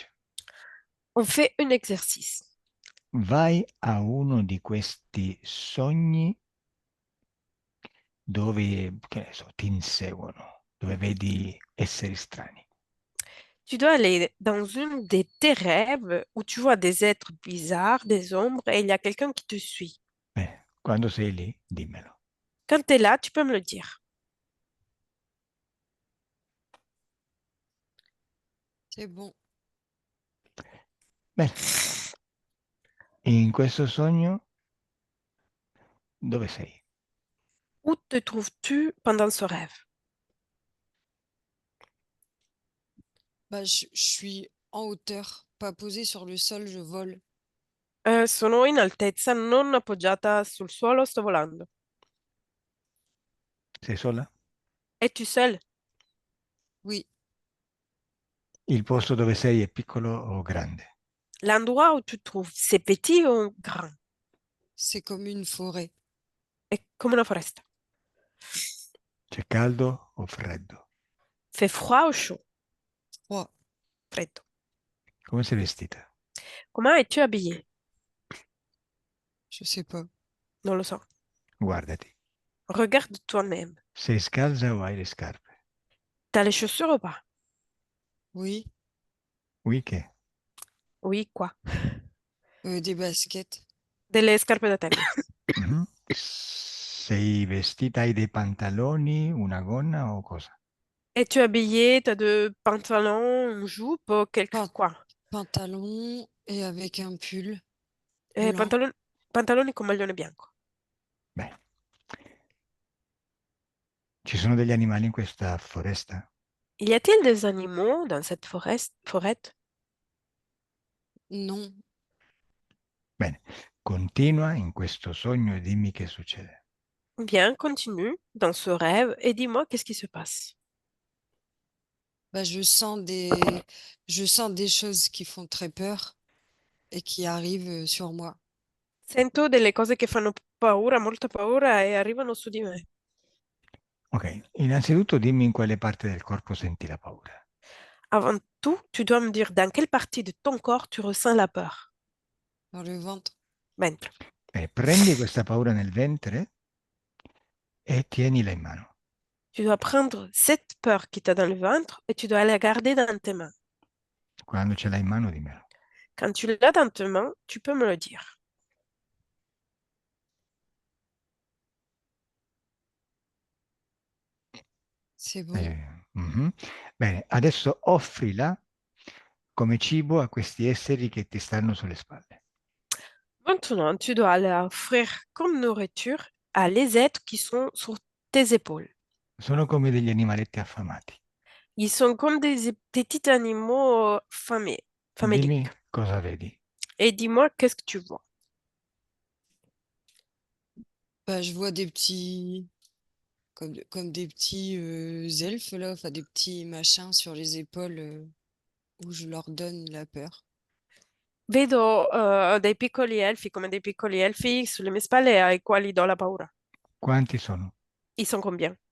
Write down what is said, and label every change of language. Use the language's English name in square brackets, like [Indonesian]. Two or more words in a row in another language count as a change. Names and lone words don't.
[French] On fait un exercice. [Italian] Vai a uno di questi sogni dove, che ne so, ti inseguono, dove vedi esseri strani. [French] Tu dois aller dans une de tes rêves où tu vois des êtres bizarres, des ombres, et il y a quelqu'un qui te suit. [Italian] Quando sei lì, dimmelo. [French] Quand tu es là, tu peux me le dire. C'est bon. [Italian] Bene, in questo sogno dove sei? [French] Où te trouves-tu pendant ce rêve? Bah, je suis en hauteur, pas posée sur le sol, je vole. [Italian] Sono in altezza, non appoggiata sul suolo, sto volando. Sei sola? [French] Es-tu seul? Oui, [Italian] Il posto dove sei è piccolo o grande? [French] L'endroit où tu te trouves, c'est petit ou grand? c'est comme une forêt. [Italian] È come una foresta. C'è caldo o freddo? [French] Fait froid ou chaud? Froid, [Italian] Freddo. Come sei vestita? [French] Comment es-tu habillé? je sais pas. [Italian] Non lo so. Guardati. [French] Regarde toi-même. [Italian] Sei scalza o hai le scarpe? [French] T'as les chaussures ou pas? Oui, [Italian] Oui che? [French] Oui, quoi? des baskets. [Italian] Delle scarpe da tennis. Mhm. Sei vestita, hai dei pantaloni, una gonna o cosa? [French] Es-tu habillé? T'as de pantalons, une jupe, quelque Pan- quoi? pantalon et avec un pull Eh, blanc. [Italian] pantaloni con maglione bianco. Beh, ci sono degli animali in questa foresta? [French] Y a-t-il des animaux dans cette forêt? Non, [Italian] Bene, continua in questo sogno e dimmi che succede. [French] Bien, continue dans ce rêve et dis-moi qu'est-ce qui se passe. bah, je sens des choses qui font très peur et qui arrivent sur moi. [Italian] Sento delle cose che fanno paura, molta paura e arrivano su di me. Ok, innanzitutto dimmi in quale parte del corpo senti la paura. [French] Avant tout, tu dois me dire dans quelle partie de ton corps tu ressens la peur. Dans le ventre. [Italian] Ventre. Bene, prendi questa paura nel ventre e tienila in mano. [French] Tu dois prendre cette peur qui t'a dans le ventre et tu dois la garder dans tes mains. [Italian] Quando ce l'hai in mano, dimmelo. [French] Quand tu l'as dans tes mains, tu peux me le dire. C'est bon. Mhm. [Italian] Bene, adesso offrila come cibo a questi esseri che ti stanno sulle spalle. [French] Maintenant, tu dois l'offrir comme nourriture à les êtres qui sont sur tes épaules. [Italian] Sono come degli animaletti affamati. [French] Ils sont comme des petits animaux [Italian] Dimmi [French] faméliques. [Italian] cosa vedi. [French] Et dis-moi, qu'est-ce que tu vois? Bah, je vois des petits, comme des petits elfes là, enfin des petits machins sur les épaules où je leur donne la peur. [Italian] Vedo dei piccoli elfi, come dei piccoli elfi sulle mie spalle ai quali do la paura. Quanti sono? [French] Ils sont combien? 2, [Italian] Stanno mangiando?